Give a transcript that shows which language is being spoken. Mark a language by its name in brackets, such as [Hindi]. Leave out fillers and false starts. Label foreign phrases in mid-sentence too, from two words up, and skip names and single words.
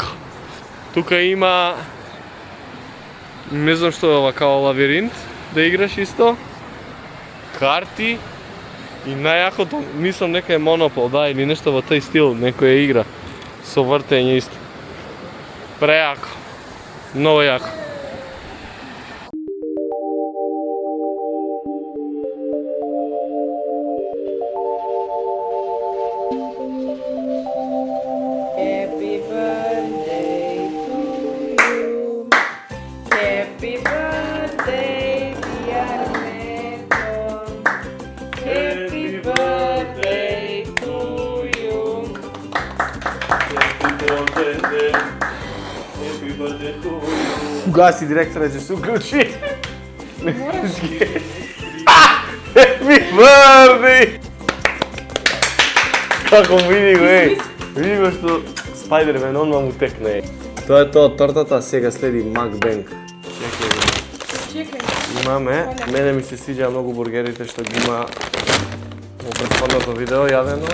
[Macedonian] Тука има, не знам што е ова, као лавиринт, да играш исто, карти и најакото, мислам нека е Монопол, да, или нешто во тој стил, некоја игра со вртење исто. Преако. Многу јако. [English] Happy birthday to you. Happy birthday, dear Meton. Happy birthday to you. [Macedonian] Гаси директора, ќе се уклучи. [English] Happy birthday! [Macedonian] Како му види го, види го што Спајдермен, онма му текне. Тоа е тоа тортата, сега следи макбенг. Чекај. Имаме, мене ми се свиѓа многу бургерите што ги има во претходното видео јадено.